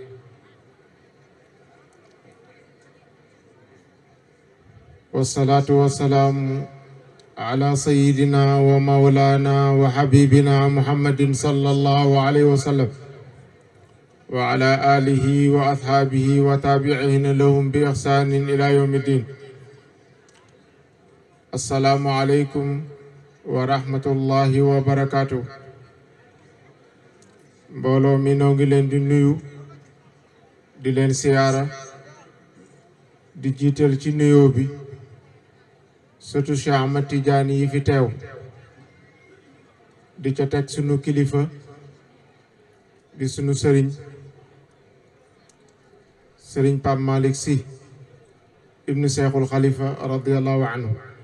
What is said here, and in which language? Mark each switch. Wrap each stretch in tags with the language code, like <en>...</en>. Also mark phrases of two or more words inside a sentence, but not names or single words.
<ar>والصلاة والسلام على سيدنا ومولانا وحبيبنا محمد صلى الله عليه وسلم وعلى آله وأصحابه وتابعين لهم بإحسان إلى يوم الدين. السلام عليكم ورحمة الله وبركاته.</ar> <wo>mbooloo mi noo ngi leen di nuyu di leen siyaara di jiital ci nuyoo bi surtout Cheikh Ahmad Tidiane yi fi teew di ca teg sunu kilifa di sunu sëriñ Pape Malick Sy ibnu Cheikhul Khalifa</wo> <ar>رضي الله عنه</ar>